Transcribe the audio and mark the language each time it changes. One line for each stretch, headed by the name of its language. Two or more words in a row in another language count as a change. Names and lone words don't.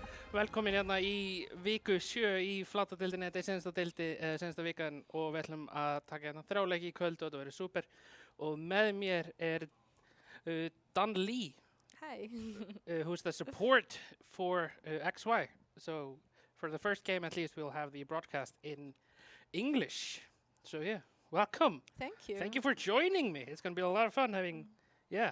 Icelandic: Velkomin hérna í viku 7 í Flata Deildarinnar. Þetta er sensta vikan og við ætlum að taka hérna 3 leiki í kvöld og þetta verður super. Og með mér er Dan Lee,
English: Hi. who's the support for XY. So for the first game at least we'll have the broadcast in English. So yeah, welcome. Thank you. Thank you for joining me. It's going to be a lot of fun having, yeah.